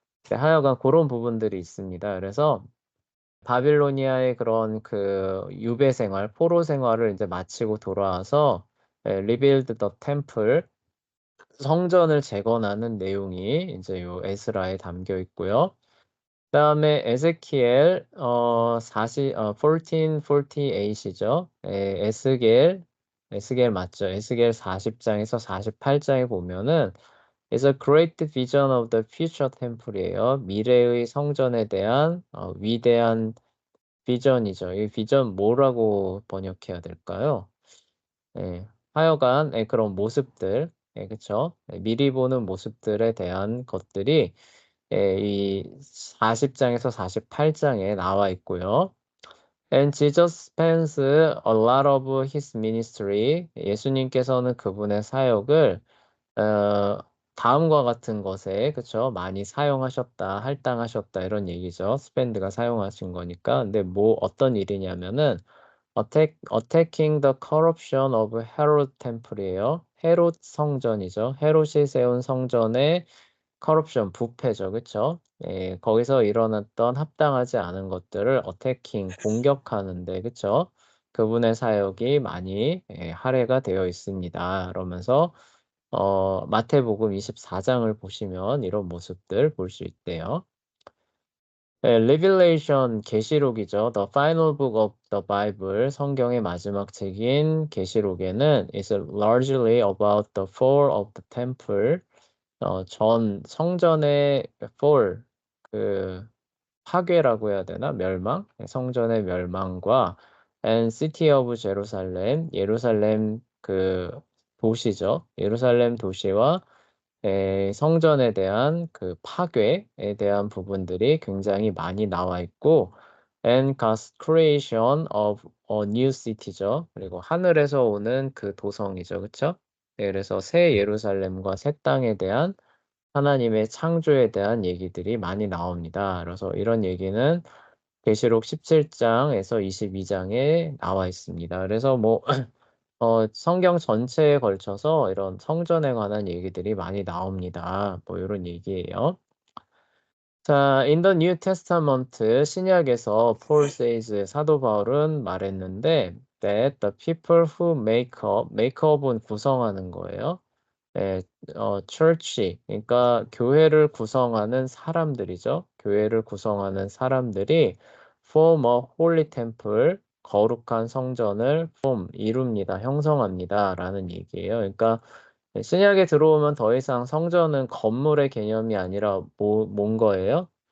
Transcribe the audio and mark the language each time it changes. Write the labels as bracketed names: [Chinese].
[Korean] 네 하여간 고런 부분들이 있습니다. 그래서 바빌로니아의 그런 유배 생활, 포로 생활을 인제 마치고 돌아와서 예 [English] rebuild the temple [Korean] 성전을 재건하는 내용이 인제 요 에스라에 담겨 있고요. 그다음에 에ze키엘 1448 이죠. 예 에스겔 맞죠. 에스겔 40 장에서 48 장에 보면은 [English] is a great vision of the future temple [Korean] 이에요. 미래의 성전에 대한 위대한 비전이죠. 이 비전 뭐라고 번역해야 될까요? 예. 하여간 예 그런 모습들 예 그쵸. 예 미리 보는 모습들에 대한 것들이 이 40 장에서 48 장에 나와 있고요. [English] And Jesus spends a lot of his ministry. [Korean] 예수님께서는 그분의 사역을 어 다음과 같은 것에 그쵸. 많이 사용하셨다, 할당하셨다 이런 얘기죠. spend가 사용하신 거니까. 근데 어떤 일이냐면은 [English] attacking the corruption of Herod temple이에요. [Korean] 헤롯 성전이죠. 헤롯이 세운 성전의 corruption 부패죠. 그쵸? 예. 거기서 일어났던 합당하지 않은 것들을 attacking 공격하는 데 그쵸? 그분의 사역이 많이 할애가 되어 있습니다. 그러면서 마태복음 24 장을 보시면 이런 모습들 볼 수 있대요. 예 Revelation 계시록이죠. [English] The final book of the Bible [Korean] 성경의 마지막 책인 계시록에는 [English] is largely about the fall of the temple. [Korean] 전 성전의 fall 파괴라고 해야 되나? 멸망? 예 성전의 멸망과 [English] and city of Jerusalem, [Korean] 예루살렘 그 도시죠. 예루살렘 도시와 성전에 대한 그 파괴에 대한 부분들이 굉장히 많이 나와 있고, [English] and God's creation of a new city [Korean] 죠. 그리고 하늘에서 오는 그 도성이죠. 그쵸? 네, 그래서 새 예루살렘과 새 땅에 대한 하나님의 창조에 대한 얘기들이 많이 나옵니다. 그래서 이런 얘기는 계시록 17장에서 22장에 나와 있습니다. 그래서 뭐 성경 전체에 걸쳐서 이런 성전에 관한 얘기들이 많이 나옵니다. 뭐 이런 얘기예요. 자, [English] in the New Testament [Korean] 신약에서 [English] Paul says [Korean] 사도 바울은 말했는데 [English] that the people who make up은 [Korean] 구성하는 거예요. 네, church, 그러니까 교회를 구성하는 사람들이죠. 교회를 구성하는 사람들이 [English] form a holy temple, [Korean] 거룩한 성전을 이룹니다. 형성합니다. 라는 얘기예요. 그러니까 신약에 들어오면 더 이상 성전은 건물의 개념이 아니라 뭔 거예요?